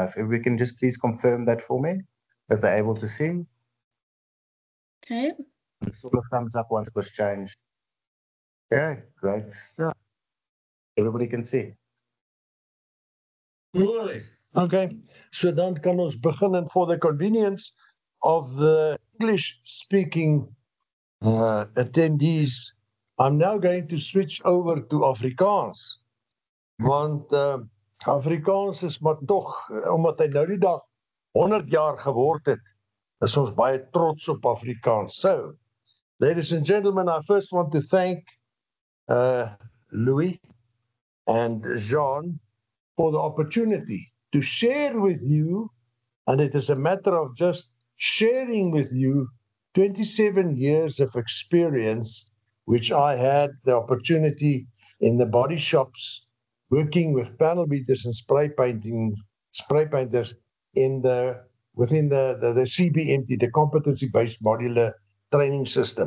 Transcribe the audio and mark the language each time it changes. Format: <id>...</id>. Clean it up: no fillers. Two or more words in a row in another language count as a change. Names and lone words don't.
<en>If we can just please confirm that for me, that they're able to see. Okay. Sort of thumbs up once it was changed. Okay, great stuff. Everybody can see.</en> <af>Okay, so dan kan ons begin,</af> <en>and for the convenience of the English-speaking attendees, I'm now going to switch over to Afrikaans.</en> <af>Want Afrikaans is maar tog, omdat hy nou die dag 100 jaar geword het, is ons baie trots op Afrikaans.</af> <en>So, ladies and gentlemen, I first want to thank Louis and Jean for the opportunity to share with you, and it is a matter of just sharing with you 27 years of experience, which I had the opportunity in the body shops, working with panel beaters and spray painters within the CBMT, the competency-based modular training system.</en>